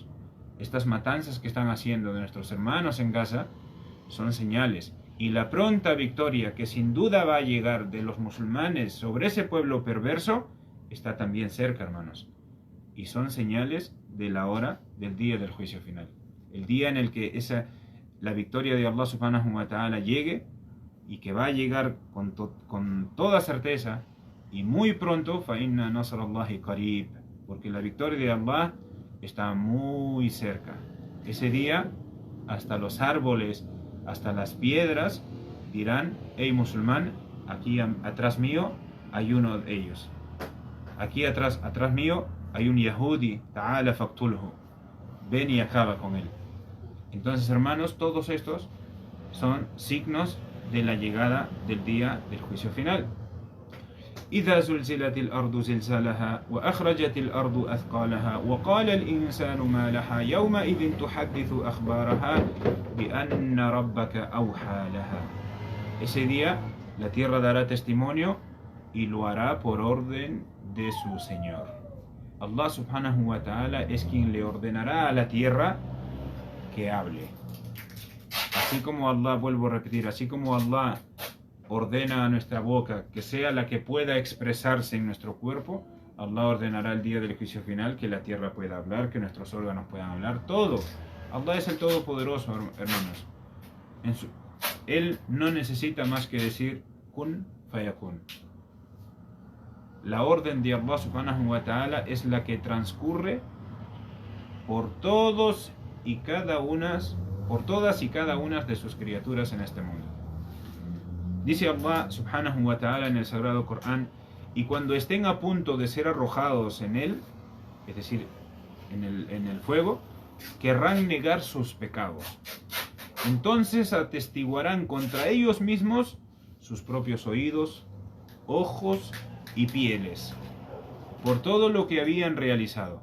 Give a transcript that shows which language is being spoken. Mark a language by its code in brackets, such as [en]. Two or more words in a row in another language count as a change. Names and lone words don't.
[es] Estas matanzas que están haciendo de nuestros hermanos en Gaza son señales. Y la pronta victoria que sin duda va a llegar de los musulmanes sobre ese pueblo perverso está también cerca, hermanos. Y son señales de la hora del día del juicio final. El día en el que la victoria de [ar] الله سبحانه وتعالى [es] llegue, y que va a llegar con toda certeza y muy pronto. [ar] فَإِنَّ نَصْرَ اللَّهِ قَرِيبٌ, [es] porque la victoria de Allah está muy cerca. Ese día hasta los árboles, hasta las piedras dirán: hey musulmán, aquí atrás mío hay uno de ellos, aquí atrás mío hay un Yahudi, [ar] تعال فاقتله, [es] ven y acaba con él. Entonces, hermanos, todos estos son signos de la llegada del día del juicio final. [ar] إذا زلزلت الأرض زلزالها وأخرجت الأرض أثقالها وقال الإنسان ما لها يومئذ تحدث أخبارها بأن ربك أوحى لها. [es] Ese día la tierra dará testimonio y lo hará por orden de su Señor. [ar] الله سبحانه وتعالى [es] es quien le ordenará a la tierra que hable. Así como Allah, vuelvo a repetir, así como Allah ordena a nuestra boca que sea la que pueda expresarse en nuestro cuerpo, Allah ordenará el día del juicio final que la tierra pueda hablar, que nuestros órganos puedan hablar, todo. Allah es el Todopoderoso, hermanos. Él no necesita más que decir [ar] كن فيكون. [es] La orden de [ar] الله سبحانه وتعالى [es] es la que transcurre por todas y cada una de sus criaturas en este mundo. Dice [ar] الله سبحانه وتعالى [es] en el Sagrado Corán: y cuando estén a punto de ser arrojados en él, es decir, en el fuego, querrán negar sus pecados. Entonces atestiguarán contra ellos mismos sus propios oídos, ojos y pieles, por todo lo que habían realizado.